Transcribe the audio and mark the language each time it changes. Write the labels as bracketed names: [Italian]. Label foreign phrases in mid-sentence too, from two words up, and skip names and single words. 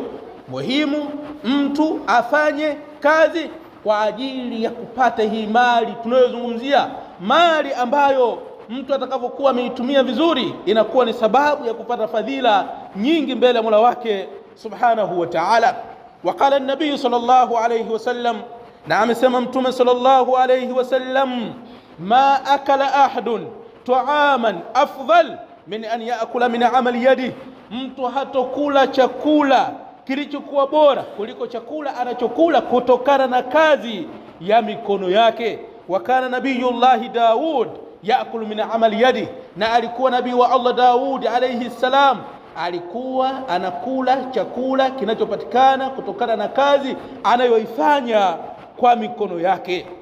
[Swahili] Muhimu mtu afanye kazi kwa ajili ya kupata hii mali tunayozungumzia, mali ambayo mtu atakapokuwa ameitumia vizuri inakuwa ni sababu ya kupata fadhila nyingi mbele ya Mola wake [Arabic] سبحانه وتعالى. وقال النبي صلى الله عليه وسلم, [Swahili] na amesema mtume [Arabic] صلى الله عليه وسلم ما أكل أحد طعاما أفضل من أن يأكل من عمل يده, [Swahili] mtu hatokula chakula kilichokuwa bora kuliko chakula anachokula kutokana na kazi ya mikono yake. [Arabic] وكان نبي الله داود يأكل من عمل يده, [Swahili] na alikuwa nabii wa Allah Daud [Arabic] عليه السلام [Swahili] alikuwa anakula chakula kinachopatikana kutokana na kazi anayoifanya kwa mikono yake.